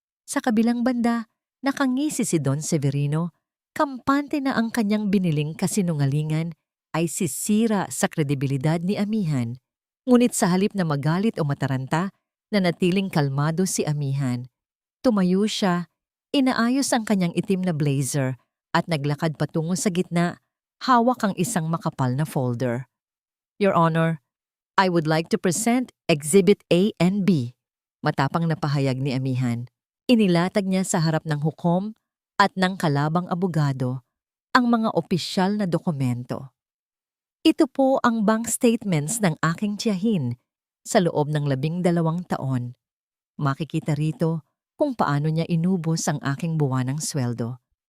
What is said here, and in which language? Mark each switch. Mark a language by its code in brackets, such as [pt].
[tl] Sa kabilang banda, nakangisi si Don Severino, kampante na ang kanyang biniling kasinungalingan ay sisira sa kredibilidad ni Amihan. Ngunit sa halip na magalit o mataranta, nanatiling kalmado si Amihan. Tumayo siya, inaayos ang kanyang itim na blazer at naglakad patungo sa gitna, hawak ang isang makapal na folder. [en] Your Honor, I would like to present Exhibit A and B. [tl] Matapang na pahayag ni Amihan. Inilatag niya sa harap ng hukom at ng kalabang abogado ang mga opisyal na dokumento. Ito po ang bank statements ng aking tiyahin sa loob ng 12 taon. Makikita rito kung paano niya inubos ang aking buwanang sweldo.